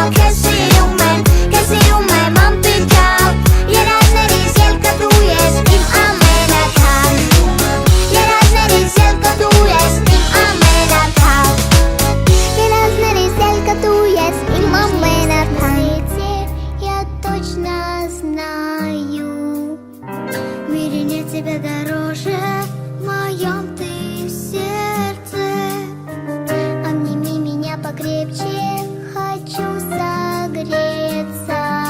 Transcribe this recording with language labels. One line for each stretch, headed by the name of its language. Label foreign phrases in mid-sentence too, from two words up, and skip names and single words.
Armenian: քեզ սիրում եմ անպիտան, երազներիս ելքը դու ես իմ ամենաթանկ։ Երազներիս ելքը դու ես իմ ամենաթանկ։ Երազներիս ելքը դու ես իմ ամենաթանկ։
Russian: Я точно знаю, в мире нет тебя дороже, в моем ты сердце. Обними меня покрепче, хочу согреться.